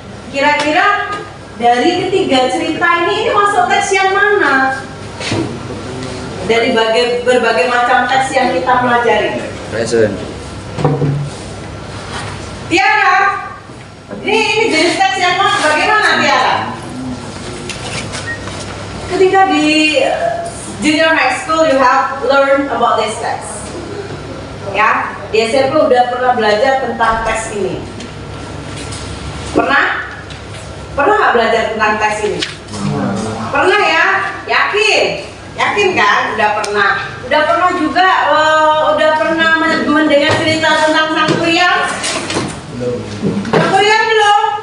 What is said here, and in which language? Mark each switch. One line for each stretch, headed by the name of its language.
Indonesian: Kira-kira dari ketiga cerita ini masuk teks yang mana? Dari berbagai macam teks yang kita pelajari. Present. Tiara, ini jenis teks yang mana? Bagaimana Tiara? Ketika di
English: junior high school you have learned about this text.
Indonesian: Ya, di SMP udah pernah belajar tentang teks ini. Pernah? Pernah nggak belajar tentang teks ini? Pernah ya? Yakin? Yakin kan? Udah pernah. Udah pernah juga udah pernah mendengar cerita tentang Sang Kuryang? Sang Kuryang belum?